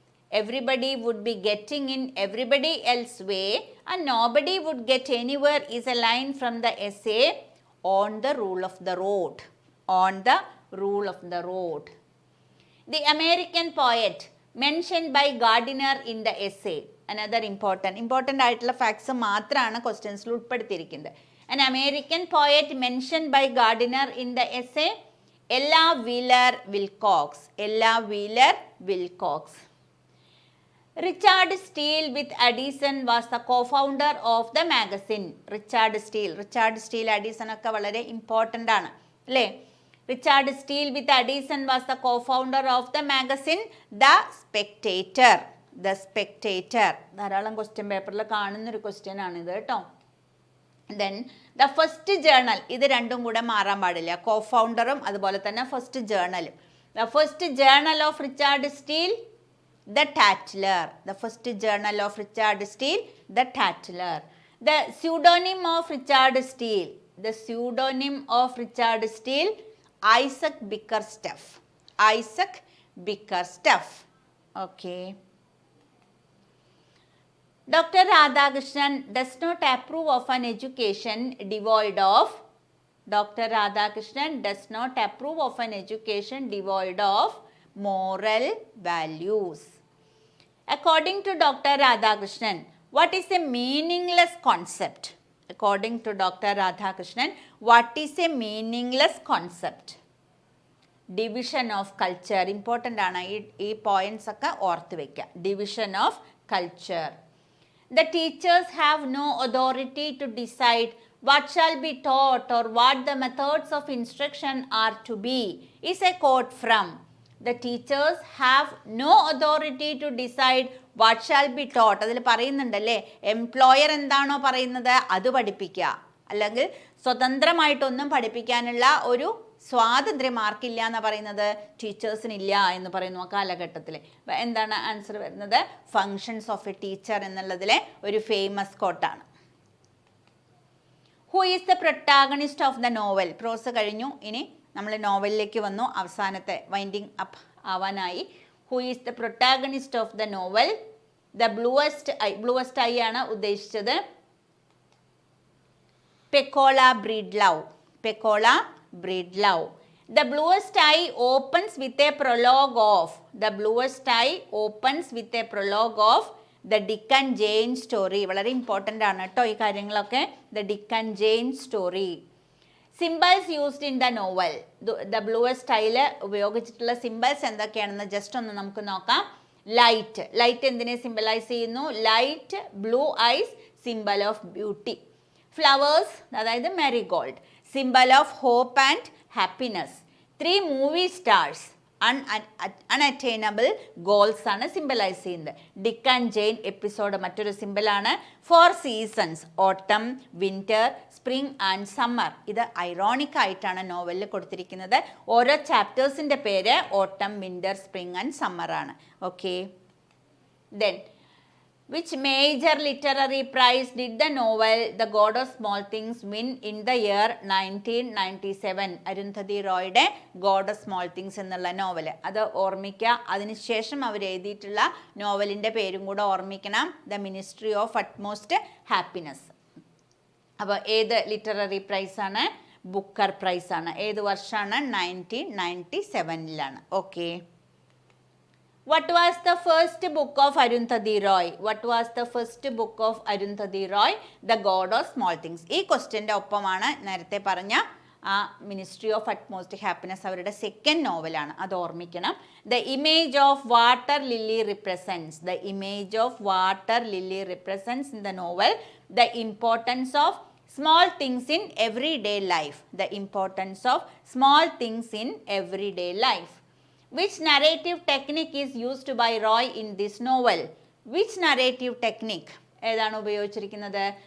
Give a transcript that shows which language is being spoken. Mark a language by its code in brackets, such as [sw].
[en] Everybody would be getting in everybody else's way and nobody would get anywhere is a line from the essay on the rule of the road. On the rule of the road. The American poet mentioned by Gardner in the essay. Another important [ml] ആയിട്ടുള്ള facts മാത്രമാണ് ക്വസ്റ്റ്യൻസിൽ ഉൾപ്പെടുത്തിയിരിക്കുന്നത്. [en] An American poet mentioned by Gardner in the essay, Ella Wheeler Wilcox. Ella Wheeler Wilcox. Richard Steele with Addison was the co-founder of the magazine. [ml] Richard Steele Addison ഒക്കെ വളരെ important ആണ് അല്ലേ? [en] Richard Steele with Addison was the co-founder of the magazine The Spectator. The Spectator. [ml] ധാരാളം question പേപ്പറിൽ കാണുന്നൊരു question ആണിത് കേട്ടോ. [en] Then the first journal. [ml] ഇത് രണ്ടും കൂടെ മാറാൻ പാടില്ല. കോ-ഫൗണ്ടറും അതുപോലെ തന്നെ first ജേർണലും. [en] The first journal of Richard Steele, The Tatler. The first journal of Richard Steele, The Tatler. The pseudonym of Richard Steele. The pseudonym of Richard Steele, Isaac Bickerstaff. Isaac Bickerstaff. Okay. Dr. Radhakrishnan does not approve of an education devoid of. Dr. Radhakrishnan does not approve of an education devoid of moral values. According to Dr. Radhakrishnan, what is a meaningless concept? According to Dr. Radhakrishnan, what is a meaningless concept? Division of culture. [ml] Important ആണ് ഈ points ഒക്കെ ഓർത്ത് വയ്ക്കുക. [en] Division of culture. The teachers have no authority to decide what shall be taught or what the methods of instruction are to be is a quote from. The teachers have no authority to decide what shall be taught. [ml] അതിൽ പറയുന്നുണ്ടല്ലേ, employer എന്താണോ പറയുന്നത് അത് പഠിപ്പിക്കുക, അല്ലെങ്കിൽ സ്വതന്ത്രമായിട്ടൊന്നും പഠിപ്പിക്കാനുള്ള ഒരു സ്വാതന്ത്ര്യം ആർക്കില്ല എന്ന് പറയുന്നത്? ടീച്ചേഴ്സിനില്ല എന്ന് പറയുന്നു ആ കാലഘട്ടത്തിൽ. എന്താണ് ആൻസർ വരുന്നത്? ഫങ്ഷൻസ് ഓഫ് എ ടീച്ചർ എന്നുള്ളതിലെ ഒരു famous കോട്ടാണ്. [en] Who is the protagonist of the novel? [ml] പ്രോസ് കഴിഞ്ഞു, ഇനി നമ്മൾ നോവലിലേക്ക് വന്നു. അവസാനത്തെ winding up ആവാനായി. [en] Who is the protagonist of the novel? [ml] The ബ്ലൂവസ്റ്റ് I ആണ് ഉദ്ദേശിച്ചത്. പെക്കോള ബ്രീഡ്ലൗ. പെക്കോള ബ്രീഡ്ലൗ. [en] The bluest eye opens with a prologue of. The bluest eye opens with a prologue of the Dick and Jane story. [ml] വളരെ important ആണ് കേട്ടോ ഈ കാര്യങ്ങളൊക്കെ. [en] The Dick and Jane story. Symbols used in the novel. [ml] The ബ്ലൂവസ്റ്റ് style ഉപയോഗിച്ചിട്ടുള്ള symbols എന്തൊക്കെയാണെന്ന് just ഒന്ന് നമുക്ക് നോക്കാം. ലൈറ്റ് എന്തിനെ സിംബലൈസ് ചെയ്യുന്നു? Light, blue ice, symbol of beauty. [en] Flowers, അതായത് marigold, symbol of hope and happiness. [ml] 3 movie stars, unattainable goals ആണ് symbolise ചെയ്യുന്നത്. ഡിക്ക് ആൻഡ് ജെയിൻ എപ്പിസോഡ് മറ്റൊരു സിംബലാണ്. 4 സീസൺസ്, ഓട്ടം, വിന്റർ, സ്പ്രിംഗ് ആൻഡ് സമ്മർ. ഇത് ഐറോണിക് ആയിട്ടാണ് നോവലിൽ കൊടുത്തിരിക്കുന്നത്. ഓരോ ചാപ്റ്റേഴ്സിൻ്റെ പേര് ഓട്ടം, വിന്റർ, സ്പ്രിംഗ് ആൻഡ് സമ്മർ ആണ്. [en] Okay, then which major literary prize did the novel The God of Small Things win in the year 1997? [ml] Arundhati റോയുടെ God of small things എന്നുള്ള novel. അത് ഓർമ്മിക്കുക. അതിനുശേഷം അവർ എഴുതിയിട്ടുള്ള നോവലിൻ്റെ പേരും കൂടെ ഓർമ്മിക്കണം. The ministry of utmost happiness. അപ്പോൾ ഏത് ലിറ്റററി പ്രൈസാണ്? ബുക്കർ പ്രൈസാണ്. ഏത് വർഷമാണ്? 1997ലാണ്. Okay. [en] What was the first book of Arundhati Roy? What was the first book of Arundhati Roy? The God of Small Things. [ml] ഈ ക്വസ്റ്റ്യൻ്റെ ഒപ്പമാണ് നേരത്തെ പറഞ്ഞ ആ മിനിസ്ട്രി ഓഫ് അറ്റ്മോസ്റ്റ് ഹാപ്പിനെസ് അവരുടെ സെക്കൻഡ് നോവലാണ്. അത് ഓർമ്മിക്കണം. [en] The image of water lily represents. The image of water lily represents in the novel the importance of small things in everyday life. The importance of small things in everyday life. Which narrative technique is used by Roy in this novel? Which narrative technique [ml] ഏതാണ് ഉപയോഗിച്ചിരിക്കുന്നത്?